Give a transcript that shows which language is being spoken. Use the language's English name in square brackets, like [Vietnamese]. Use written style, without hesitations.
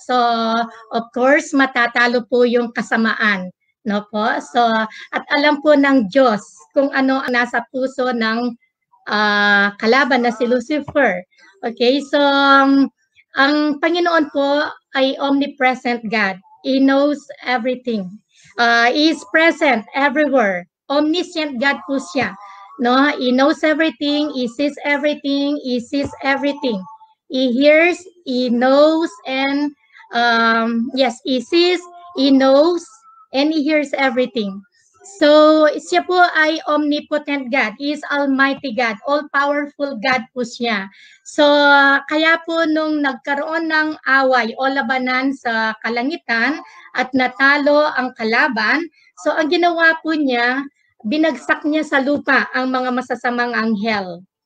[Filipino] So, of course, matatalo po yung kasamaan. No po? So, at alam po ng Diyos kung ano ang nasa puso ng kalaban na si Lucifer. Okay? So, ang Panginoon po ay omnipresent God. [English] He knows everything. He is present everywhere. Omniscient God [Filipino] po siya. [English] No? He knows everything. He sees everything. He sees everything. He hears, he knows, and yes, he sees, he knows, and he hears everything. [Filipino] So, siya po ay [English] omnipotent God. He is Almighty God. [Filipino] All-powerful God po siya. So, kaya po nung nagkaroon ng away o labanan sa kalangitan at natalo ang kalaban, so ang ginawa po niya, binagsak niya sa lupa ang mga masasamang anghel.